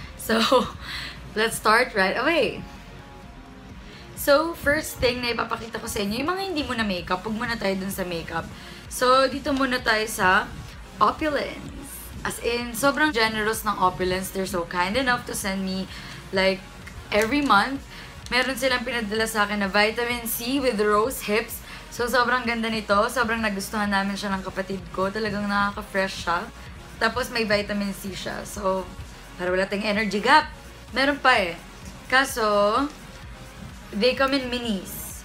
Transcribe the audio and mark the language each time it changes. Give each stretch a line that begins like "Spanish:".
English: So, let's start right away.
Filipino: So, first thing na ipapakita ko sa inyo, yung mga hindi mo na makeup, huwag muna tayo dun sa makeup. So, dito muna tayo sa Opulence. As in, sobrang generous ng Opulence.
English: They're so kind enough to send me, like, every month.
Filipino: Meron silang pinadala sa akin na vitamin C with rose hips. So, sobrang ganda nito. Sobrang nagustuhan namin siya ng kapatid ko. Talagang nakaka-fresh siya. Tapos, may vitamin C siya. So, para wala tayong energy gap. Meron pa eh.
English: Kaso, they come in minis.